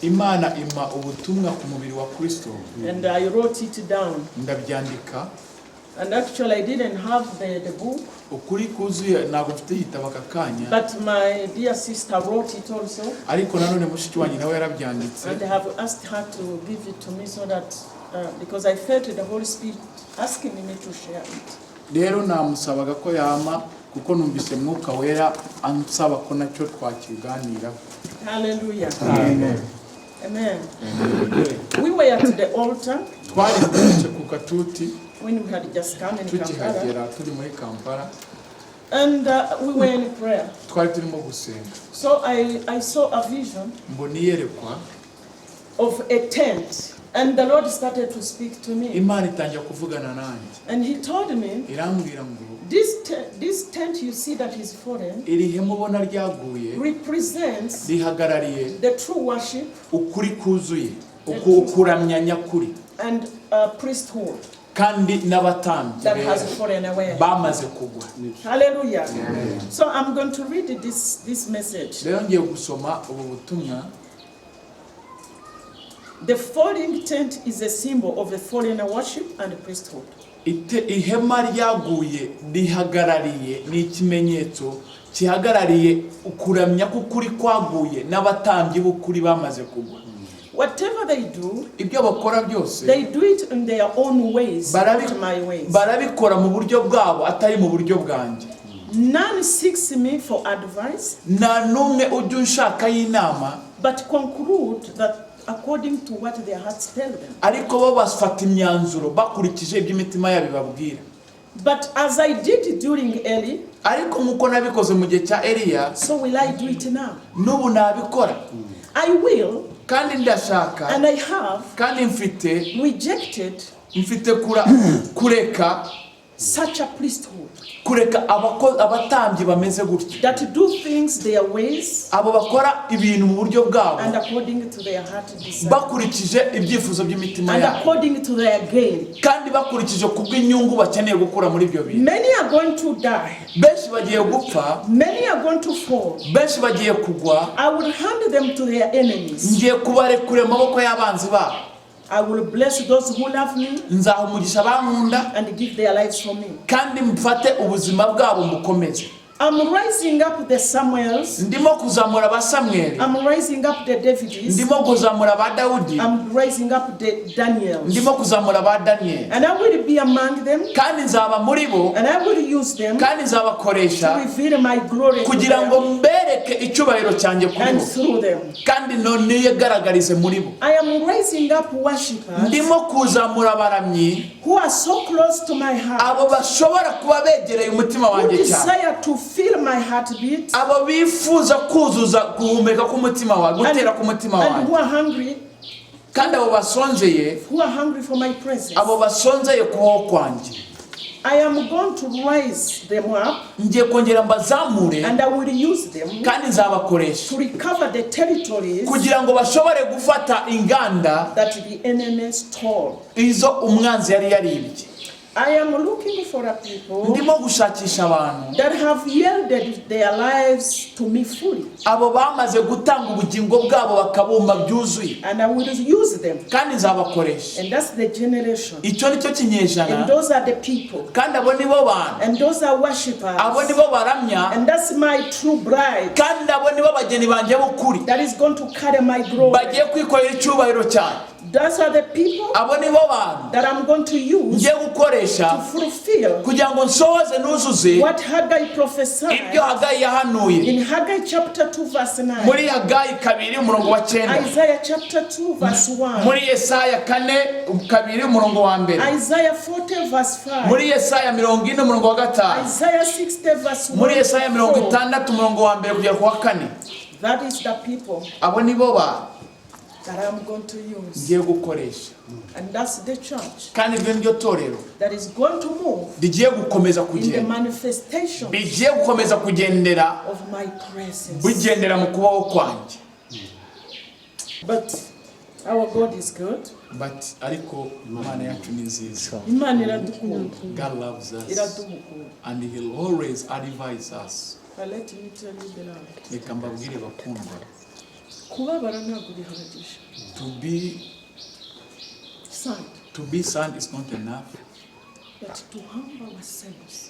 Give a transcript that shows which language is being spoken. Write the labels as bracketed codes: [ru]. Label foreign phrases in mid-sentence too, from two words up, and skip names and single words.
[rw] Imana ima ubutumwa ku mubiri wa Kristo, [en] and I wrote it down. [rw] ndabyandika. [en] And actually, I didn't have the book, [rw] Ukuri kuzuye ntabwo mfite igitabo aka kanya, [en] but my dear sister wrote it also, [rw] ariko nanone mushiki wanjye nawe yarabyanditse. [en] and I have asked her to give it to me so that, because I felt the Holy Spirit asking me to share it. [rw] Rero namusabaga ko yama, kuko numvise mwuka wera ansaba ko nacyo twakiganiraho. Hallelujah. Amen. [en] Amen. We were at the altar [rw] Twari duce ku katuti [en] when we had just come in Kampala, [rw] tukihagera turi muri Kampala, [en] and we were in prayer. [rw] twari turimo gusenga, [en] So I saw a vision [rw] mbona iyerekwa, [en] of a tent, and the Lord started to speak to me, [rw] Imana itangira kuvugana nanjye, [en] and He told me, [rw] irambwira ngo [en] this tent you see that is fallen [rw] iri hema ubona ryaguye [en] represents [rw] rihagarariye [en] the true worship [rw] ukuri kuzuye, ukuramya nyakuri, [en] and priesthood [rw] kandi n'abatambyi [en] that has fallen away. [rw] bamaze kugwa. Hallelujah. [en] So I'm going to read this message. [rw] Rero ngiye gusoma ubu butumwa. [en] The falling tent is a symbol of a fallen worship and priesthood. [rw] Ihema ryaguye rihagarariye, ni ikimenyetso kihagarariye ukuramya k'ukuri kwaguye n'abatambyi b'ukuri bamaze kugwa. [en] Whatever they do, [rw] Ibyo bakora byose [en] they do it in their own ways, not my ways. [rw] barabikora mu buryo bwabo atari mu buryo bwanjye. [en] None seeks me for advice, [rw] Nta n'umwe ujya unshakaho inama, [en] but conclude that according to what their hearts tell them. [rw] ariko bo bafata imyanzuro bakurikije ibyo imitima yabo ibabwira. [en] But as I did during Eli, [rw] ariko nk'uko nabikoze mu gihe cya Eliya, [en] so will I do it now. [rw] n'ubu nabikora. [en] I will, [rw] kandi ndashaka, [en] and I have [rw] kandi [en] rejected [rw] mfite kureka [en] such a priesthood [rw] kureka abatambyi bameze gutya, [en] that do things their ways [rw] abo bakora ibintu mu buryo bwabo [en] and according to their heart desire [rw] bakurikije ibyifuzo by'imitima [en] and [rw] yabo, [en] according to their gain. [rw] kandi bakurikije kubw'inyungu bakeneye gukura muri ibyo bintu. [en] Many are going to die. [rw] benshi bagiye gupfa, [en] Many are going to fall. [rw] benshi bagiye kugwa. [en] I will hand them to their enemies. [rw] ngiye kubarekura amaboko y'abanzi babo. [en] I will bless those who love me [rw] nzaha umugisha abankunda, [en] and give their lives for me. [rw] kandi mfate ubuzima bwabo mbukomeze. [en] I'm rising up the Samuels. [rw] ndimo kuzamura abasamweli, [en] I'm rising up the Davids. [rw] ndimo kuzamura aba Dawudi, [en] I'm rising up the Daniels. [rw] ndimo kuzamura aba Daniyeli, [en] And I will be among them. [rw] kandi nzaba muri bo, [en] And I will use them [rw] kandi [en] to [rw] nzabakoresha [en] reveal my glory to [rw] kugira ngo [en] them [rw] mbereke icyubahiro cyanjye kuri [en] and [rw] bo, [en] through them. [rw] kandi none yigaragarize muri bo. [en] I am rising up worshippers [rw] ndimo kuzamura abaramyi, [en] who are so close to my heart, [rw] abo bashobora kuba begereye umutima [en] who [rw] wanjye cyane, [en] desire to feel my heartbeat, [rw] abo bifuza kuzuza guhumeka k'umutima wawe, gutera k'umutima [en] and who [rw] wawe, [en] are hungry, [rw] kandi abo basonzeye, [en] who are hungry for my presence. [rw] abo basonzeye kubaho kwanjye. [en] I am going to rise them up [rw] ngiye kongera mbazamure, [en] and I will use them [rw] kandi nzabakoresha [en] to recover the territories [rw] kugira ngo bashobore gufata inganda [en] that the enemy stole. [rw] izo umwanzi yari yaribye. [en] I am looking for a people [rw] ndimo gushakisha abantu [en] that have yielded their lives to me fully, [rw] abo bamaze gutanga ubugingo bwabo bakabumba byuzuye, [en] and I will use them. [rw] kandi nzabakoresha. [en] And that's the generation. [rw] icyo nicyo [en] And [rw] kinyejana, [en] those are the people. [rw] kandi abo nibo bantu, [en] And those are worshippers. [rw] abo nibo baramya, [en] And that's my true bride [rw] kandi abo nibo bageni banjye b'ukuri [en] that is going to carry my glory. [rw] bagiye kwikorera icyubahiro cyane. [en] Those are the people [rw] abo nibo bantu [en] that I'm going to use [rw] ngiye gukoresha [en] to fulfill [rw] kugira ngo nsohoze nuzuze [en] what Haggai prophesied [rw] ibyo Hagayi yahanuye [en] in Haggai chapter 2 verse 9, [rw] muri Hagayi 2:9, [en] Isaiah chapter 2 verse 1, [rw] muri Yesaya 4:2, [en] Isaiah 40 verse 5, [rw] muri Yesaya 40:5, [en] Isaiah 60 verse 1. [rw] muri Yesaya 4. 60:1 kugera ku wa 4. [en] That is the people [rw] abo nibo bantu [en] that I'm going to use. [rw] ngiye gukoresha, [en] And that's the church [rw] kandi iryo niryo torero [en] that is going to move [rw] rigiye gukomeza [en] in the [rw] kugenda, [en] manifestation [rw] rigiye gukomeza kugendera [en] of my presence. [rw] bugendera mu kubaho kwanjye. [en] But our God is good. [rw] But ariko Imana yacu ni nziza. Imana iradukunda. [en] God loves us [rw] Iradukunda. [en] and He'll always advise us. But let me tell you the lie. [rw] Reka mbabwire bakundwa, Kubabara ntabwo bihagije. [en] to be sad is not enough, But to humble ourselves